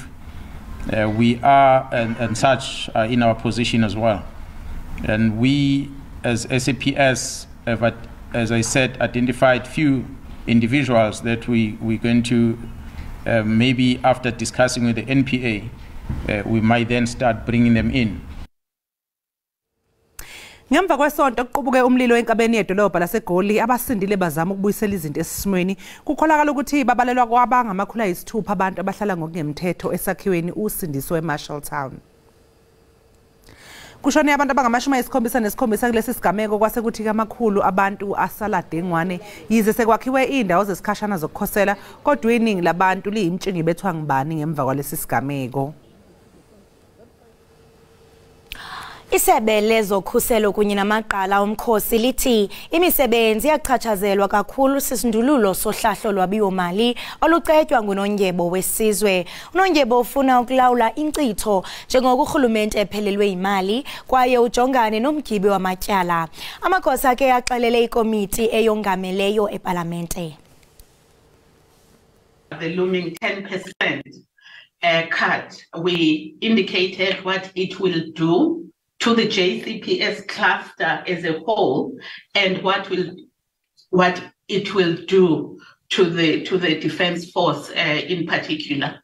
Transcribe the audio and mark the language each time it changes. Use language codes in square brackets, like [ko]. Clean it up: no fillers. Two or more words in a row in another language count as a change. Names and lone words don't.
[en] We are and such are in our position as well. And we as SABC have, as I said, identified few individuals that we're going to maybe after discussing with the NPA, we might then start bringing them in. [zu] Ngemva kwesonto kuqubuke umlilo enkabeni yedolobha laseGoli abasindile bazama ukubuyisela izinto esimweni kukholakala ukuthi babalelwa kwabangamakhulu ayisithupha abantu abahlala ngokungemthetho esakhiweni usindiswe eMarshalltown. Kushone abantu abangama-77 kulesi sigameko kwase kuthi kamakhulu abantu asala dengwane yize sekwakhiwe indawo zesikhashana zokukhosela kodwa iningi labantu liyimtshingi bethwa ngibani ngemva kwalesi sigameko. [xh] Isebe lezokhuselo kunye namaqala omkhosi lithi imisebenzi yachatshazelwa kakhulu sisindululo sohlahlo lwabiwo-mali olucetywa ngunondyebo wesizwe. Unondyebo ufuna ukulawula inkcitho njengoko urhulumente ephelelwe yimali kwaye ujongane nomgibi wamatyala. Amagosa ke axelele ikomiti eyongameleyo epalamente. [en] The looming 10% cut, we indicated what it will do to the JCPS cluster as a whole, and what it will do to the defense force in particular.